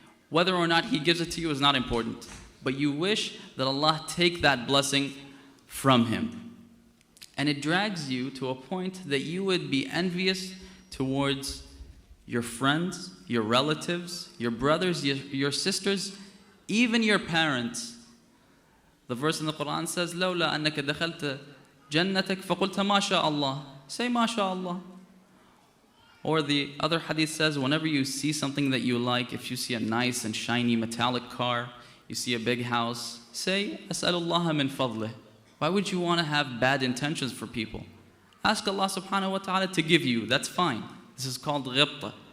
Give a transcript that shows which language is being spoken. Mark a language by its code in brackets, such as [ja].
[en] Whether or not he gives it to you is not important, but you wish that Allah take that blessing from him. And it drags you to a point that you would be envious towards your friends, your relatives, your brothers, your sisters, even your parents. The verse in the Quran says, [ar] لولا أنك دخلت جنتك فقلت ما شاء الله. [en] Say [ar] ما شاء الله. [en] Or the other hadith says, whenever you see something that you like, if you see a nice and shiny metallic car, you see a big house, say [ar] أسأل الله من فضله. [en] Why would you want to have bad intentions for people? Ask Allah subhanahu wa ta'ala to give you, that's fine. This is called ghibta.